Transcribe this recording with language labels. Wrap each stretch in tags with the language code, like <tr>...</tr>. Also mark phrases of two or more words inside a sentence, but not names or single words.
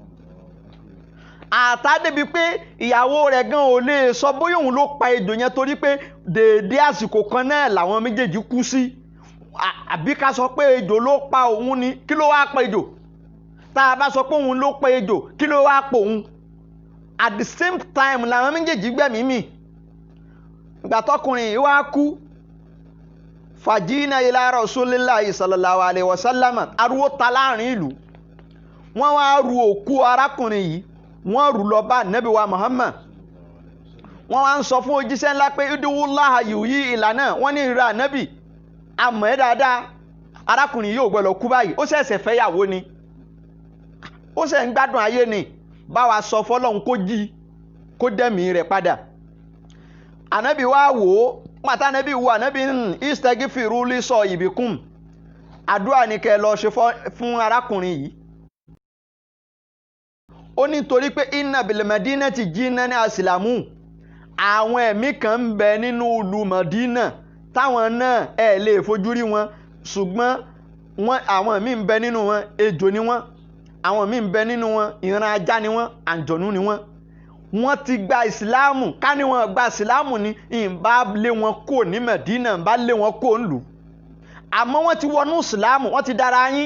<yo>àtàdébi pé ìyàwó rẹ̀ gan ò lè sọ bóyá òun ló pa ejò yẹn torí pé dèédé àsìkò kan náà làwọn méjèèjì kú sí àbí ká sọ pé ejò ló pa òun ni kí ló wá pa ejò tá a bá sọ pé òun ló pa ejò kí ló wá pa òun</yo> <en>at the same time</en> <yo>làwọn méjèèjì gbẹ̀mí mì ìgbà tọkùnrin yìí wá kú fàjínà</yo> <ar>إلى رسول الله صلى الله عليه وسلم</ar> <yo>ariwo ta láàrin ìlú wọ́n wá ru òkú arákùnrin yìí wọ́n rù lọ bá nẹ́bí wa Muhammad wọ́n wá ń sọ fún òjíṣẹ́ ńlá pé idúwúláhà yìí ìlànà wọ́n ní ìrà nẹ́bí àmọ́ ẹ dáadáa arákùnrin yóò gbọ́dọ̀ kú báyìí ó ṣẹ̀ṣẹ̀ fẹ́yàwó ni ó ṣẹ̀ ń gbádùn ayé ni bá wa sọ fọ́lọ́run kó jí kó dẹ̀mí rẹ̀ padà. ànábì wá wò ó pàtà ànábì wo ànábì</yo> <ar>استغفروا لصاحبكم</ar> <yo>àdúrà ni kẹ́ lọ ṣe fún arákùnrin yìí. ó ní torí pé</yo> <ar>إن بالمدينة جنا أسلموا</ar> <yo>àwọn ẹ̀mí kan ń bẹ nínú ìlú Madina táwọn náà ẹ lè fojú rí wọn ṣùgbọ́n àwọn míì ń bẹ nínú wọn ejò ni wọ́n àwọn míì ń bẹ nínú wọn ìran ajá ni wọ́n àǹjọ̀nú ni wọ́n ti gba ìsìláàmù ká ní wọn gba ìsìláàmù ni ìbá lé wọn kó ní Mẹ̀dínà ìbá lé wọn kó ń lù àmọ́ wọ́n ti wọnú ìsìláàmù wọ́n ti dára yín</yo>